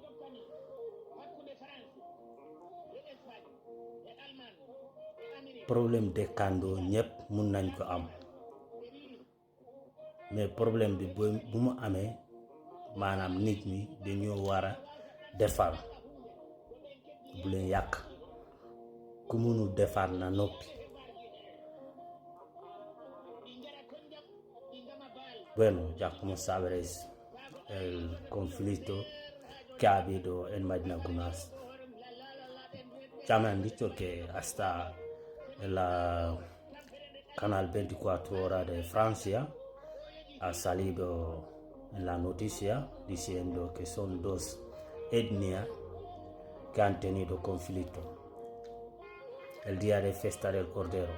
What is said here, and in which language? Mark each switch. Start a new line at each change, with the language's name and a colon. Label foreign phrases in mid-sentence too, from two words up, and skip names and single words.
Wolof: problème dëkkandoo ñëpp mun nañ ko am mais problème bi bu mu amee maanaam nit ñi dañoo war a defar bu leen yàq. ku mënul defar na noppi.
Spanish: Bueno, ya como sabréis, el conflicto que ha habido en Madina Gounass, ya me han dicho que hasta el canal 24 horas de Francia ha salido en la noticia diciendo que son dos etnias que han tenido conflicto el día de fiesta del Cordero.